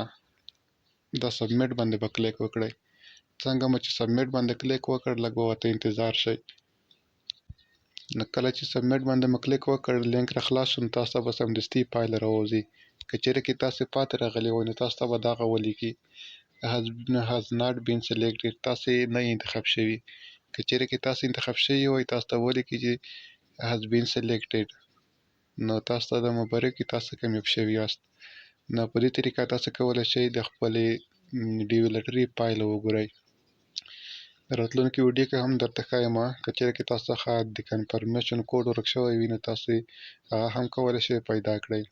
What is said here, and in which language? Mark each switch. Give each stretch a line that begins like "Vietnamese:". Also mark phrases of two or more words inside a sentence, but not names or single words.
Pashto: دا سبمیټ باندې به کلیک وکړئ. څنګه مو چې سبمیټ باندې کلیک وکړ لږ به ورته انتظار شئ. نو کله چې سبمیټ باندې مو کلیک وکړ لینک را خلاص شو نو تاسو ته به سمدستي پایله راوځي. که چیرې کې تاسې پاتې راغلي وئ نو تاسو ته به دغه ولیکي
English: has not been selected
Pashto: تاسې نه انتخاب شوي. که چیرې کې تاسې انتخاب شوي وئ تاسو ته ولیکي چې
English: has been selected
Pashto: نو تاسو ته د مبارکي تاسو کامیاب شوي یاست. نو په دې طریقه تاسو کولی شئ د خپلې ډي وي لټرۍ پایله وګورئ. راتلونکي ویډیو کې هم درته ښایم که چیرې کې تاسو څخه د
English: confirmation code
Pashto: ورک شوی وي نو تاسو هغه هم کولی شئ پیدا کړئ.